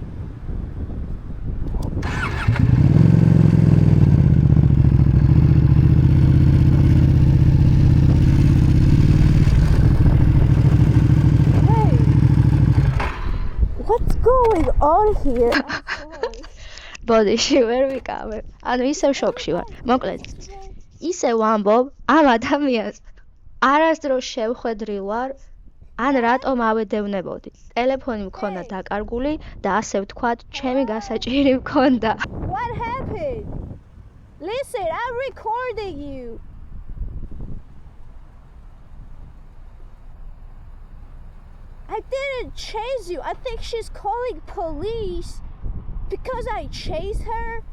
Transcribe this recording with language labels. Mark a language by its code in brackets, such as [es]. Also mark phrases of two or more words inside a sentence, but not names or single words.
[en] What's going on here? [ka] ბოდიში ვერ ვიკავებ. ანუ ისევ შოკში ვარ. მოკლედ, ისევ ვამბობ, ამ ადამიანს არასდროს შევხვედრილ ვარ, ან რატომ ავედევნებოდი. ტელეფონი მქონდა დაკარგული და ასე ვთქვათ, ჩემი გასაჭირი მქონდა. [en] What happened? Listen, I'm recording you. I didn't chase you. I think she's calling police because I chased her.